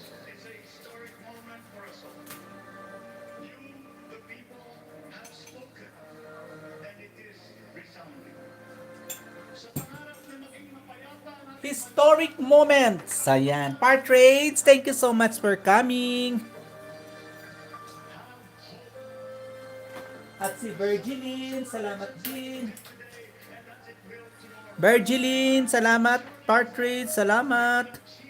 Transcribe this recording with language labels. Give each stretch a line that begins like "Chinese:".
English: It's a historic moment for us all. You, the people, have spoken, and it is resounding.
Filipino: Sa pangarap na maging mapayapa ang ating
English: Historic moments. Ayan. Partridge, thank you so much for coming.
Filipino: At si Virgiline, salamat din. Virgiline, salamat. Partridge, salamat.